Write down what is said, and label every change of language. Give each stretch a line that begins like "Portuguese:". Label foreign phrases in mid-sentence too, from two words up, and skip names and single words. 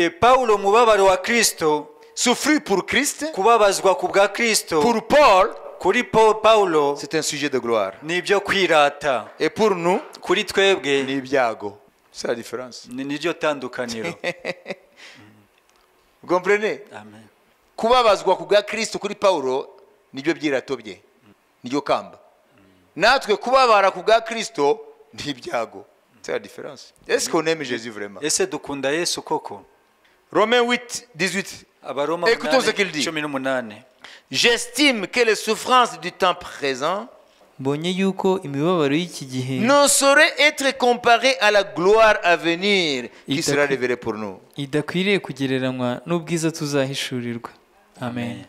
French: Souffrir pour Christ. Pour Paul, c'est un sujet de gloire. Et pour nous, c'est la différence. Vous comprenez? Amen.
Kinyarwanda: Kubabazwa kubwa Kristo kuri Paulo nibyo byirato bye. Niryo kamba. natwe kubabara ku bwa Kristo n'ibyago.
French: C'est la différence. Est-ce qu'on aime Jésus vraiment?
Kinyarwanda: Ese dukunda Yesu koko?
French: Romains 8, 18. Écoutons ce qu'il dit. J'estime que les souffrances du temps présent ne sauraient être comparées à la gloire à venir qui sera révélée pour nous. Amen.